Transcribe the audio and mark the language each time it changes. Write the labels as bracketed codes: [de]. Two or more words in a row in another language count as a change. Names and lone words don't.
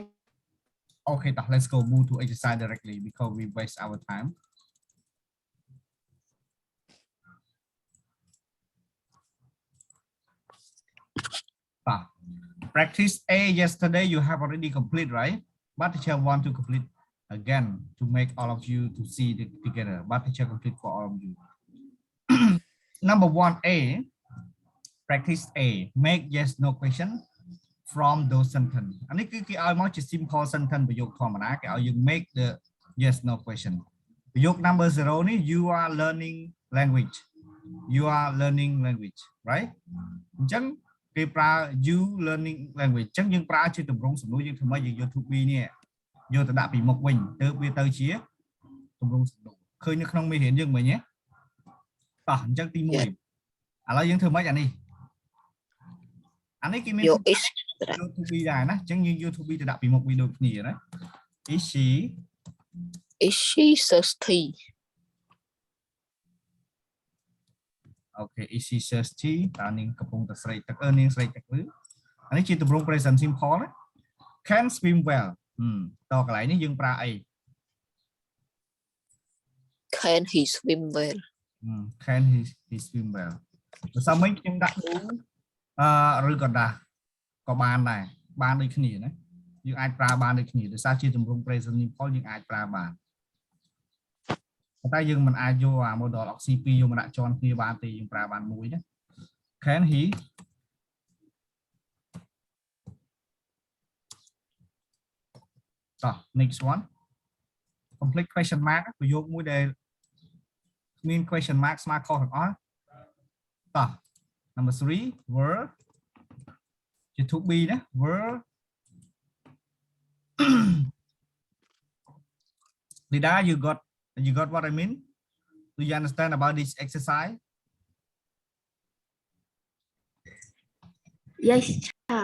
[en] okay let's go move to exercise directly because we waste our time practice A yesterday you have already complete right but teacher want to complete again to make all of you to see it together but teacher complete for all of you number 1A practice A make yes no question from those sentence [km] អានេះគឺគេឲ្យមកជា [en] simple sentence [km] ប្រយោគធម្មតាគេឲ្យយើង [en] make the yes no question ប្រយោគ number 0 នេះ you are learning language [km] right អញ្ចឹងគេប្រើ [en] you learning language [km] អញ្ចឹងយើងប្រើជាទម្រង់សំណួរយើងធ្វើម៉េចយើងយក [en] to be [km] នេះយកទៅដាក់ពីមុខវិញទើបវាទៅជាទម្រង់សំណួរឃើញនៅក្នុងមេរៀនយើងមិញទេតោះអញ្ចឹងទី1ឥឡូវយើងធ្វើម៉េចអានេះគេមាន [en] Your is [km] យក [en] to be [km] ដែរណាអញ្ចឹងយើងយក [en] to be [km] ទៅដាក់ពីមុខវាដូចគ្នាណា [en] is she thirsty? okay is she thirsty [km] តើនាងកំពុងតែស្រេកទឹកនាងស្រេកទឹកឬអានេះជាទម្រង់ [en] present simple [km] ណា [en] can swim well [km] តើកន្លែងនេះយើងប្រើអី [en] Can he swim well? can he swim well [km] បើសិនមិញខ្ញុំដាក់ do ឬក៏ដាស់ក៏បានដែរបានដូចគ្នាណាយើងអាចប្រើបានដូចគ្នាដោយសារជាទម្រង់ [en] present simple [km] យើងអាចប្រើបានតែយើងមិនអាចយកអា [en] model oxy [km] 2យកមកដាក់ជាន់គ្នាបានទេយើងប្រើបានមួយណា [en] can he next one complete question mark [km] ប្រយោគមួយដែលមាន [en] question mark [km] ស្មើខុសទាំងអស់តោះ [en] number 3 were ជា to be ណា were Lida you got what I mean do you understand about this exercise Yes, teacher.